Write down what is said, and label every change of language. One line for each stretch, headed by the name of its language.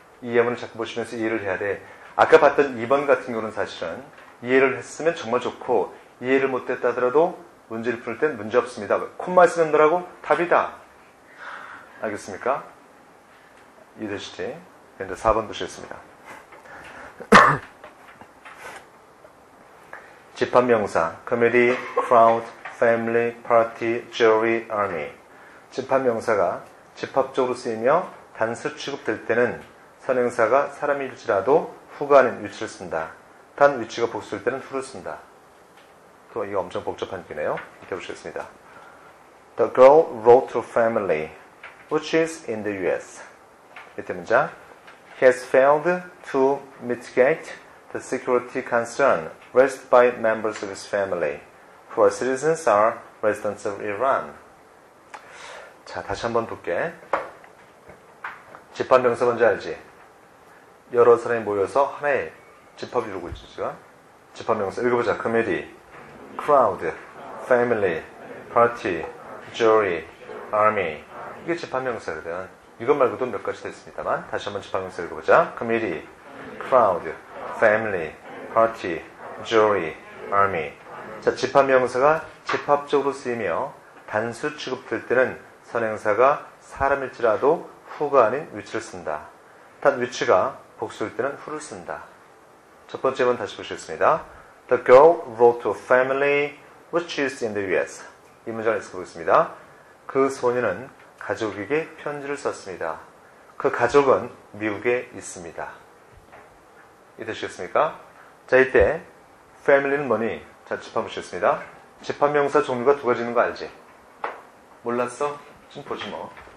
Korean: 이 예문을 자꾸 보시면서 이해를 해야 돼. 아까 봤던 2번 같은 경우는 사실은 이해를 했으면 정말 좋고 이해를 못했다 하더라도 문제를 풀 땐 문제 없습니다. 콤마 쓰는 거라고 답이다. 알겠습니까? 이해되시지? 그런데 4번 보시겠습니다.
English: 집합명사 committee, crowd, family, party, jury, army.
Korean: 집합명사가 집합적으로 쓰이며 단수 취급될 때는 선행사가 사람일지라도 who가 아닌 which를 쓴다. 단 which가 복수일 때는 who를 쓴다. 또 이거 엄청 복잡한 얘기네요. 이렇게 보시겠습니다.
English: The girl wrote to family, which is in the US.
Korean: 이때 문장.
English: He has failed to mitigate the security concern raised by members of his family, who are citizens are residents of Iran.
Korean: 자, 다시 한번 볼게. 집합명사 뭔지 알지? 여러 사람이 모여서 하나의 집합을 이루고 있죠, 지금. 집합명사 읽어보자.
English: committee, crowd, family, party, jury, army.
Korean: 이게 집합명사거든. 이것 말고도 몇 가지 더 있습니다만 다시 한번 집합명사 읽어보자.
English: committee, crowd, family, party, jury, army.
Korean: 자, 집합명사가 집합적으로 쓰이며 단수 취급될 때는 선행사가 사람일지라도 who가 아닌 which를 쓴다. 단 which가 복수일 때는 who를 쓴다. 첫 번째 번 다시 보시겠습니다.
English: The girl wrote to a family which is in the US.
Korean: 이 문장을 읽어보겠습니다. 그 소녀는 가족에게 편지를 썼습니다. 그 가족은 미국에 있습니다. 이해되시겠습니까? 자, 이때 family는 뭐니? 자, 집합보시겠습니다. 집합명사 종류가 두 가지 있는 거 알지? 몰랐어? 지금 보지 뭐.